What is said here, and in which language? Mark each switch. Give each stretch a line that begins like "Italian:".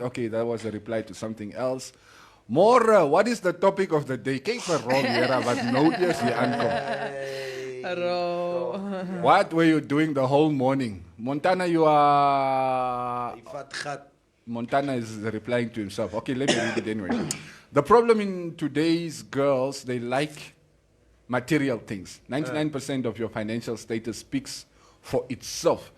English: Okay, that was a reply to something else. More, what is the topic of the day?
Afrikaans: Kijk vir Ron Vera wat nou eers hier aankom.
English: What were you doing the whole morning? Montana, you are... Montana is replying to himself. Okay, let me read it anyway. The problem in today's girls, they like material things. 99% of your financial status speaks for itself.